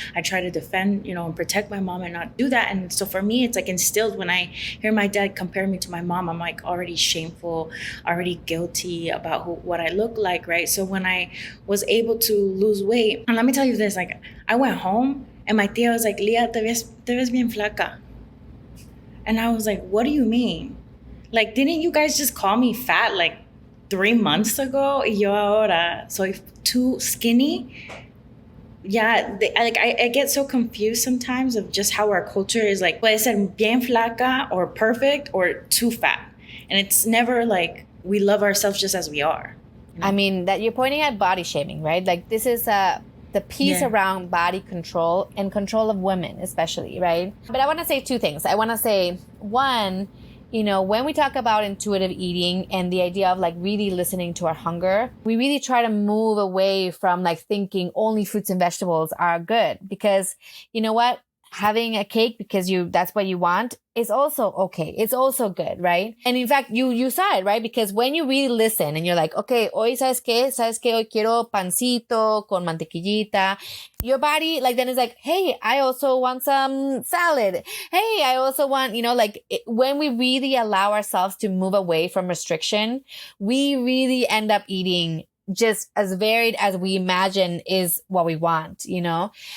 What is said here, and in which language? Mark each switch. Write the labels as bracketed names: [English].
[English] I try to defend, you know, and protect my mom and not do that. And so for me, it's like instilled when I hear my dad compare me to my mom, I'm like already shameful, already guilty about what I look like, right? So when I was able to lose weight, and let me tell you this, like I went home and my tia was like, Lia, [Spanish] te ves bien flaca. [English] And I was like, what do you mean? Like, didn't you guys just call me fat like 3 months ago? [Spanish] Y yo ahora soy [English] too skinny. Yeah, I get so confused sometimes of just how our culture is like, [Spanish] puede ser bien flaca [English] or perfect or too fat. And it's never like we love ourselves just as we are. You know? I mean, that you're pointing at body shaming, right? Like this is the piece around body control and control of women, especially, right? But I want to say two things. I want to say, one, you know, when we talk about intuitive eating and the idea of like really listening to our hunger, we really try to move away from like thinking only fruits and vegetables are good, because you know what? Having a cake because that's what you want is also okay. It's also good, right? And in fact, you saw it, right? Because when you really listen and you're like, okay, [Spanish] hoy, ¿sabes qué? Hoy quiero pancito con mantequillita. [English] Your body, like, then is like, hey, I also want some salad. Hey, I also want, you know, like when we really allow ourselves to move away from restriction, we really end up eating just as varied as we imagine is what we want, you know?